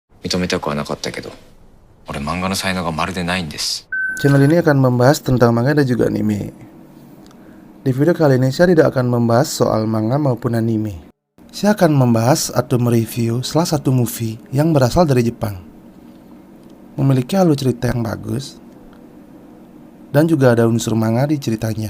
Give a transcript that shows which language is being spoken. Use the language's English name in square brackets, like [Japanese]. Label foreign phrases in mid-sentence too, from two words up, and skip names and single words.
[Japanese] 認めたくはなかったけど、俺漫画の才能がまるでないんです。 [Indonesian] Channel ini akan membahas tentang manga dan juga anime. Di video kali ini saya tidak akan membahas soal manga maupun anime. Saya akan membahas atau mereview salah satu movie yang berasal dari Jepang. Memiliki alur cerita yang bagus dan juga ada unsur manga di ceritanya.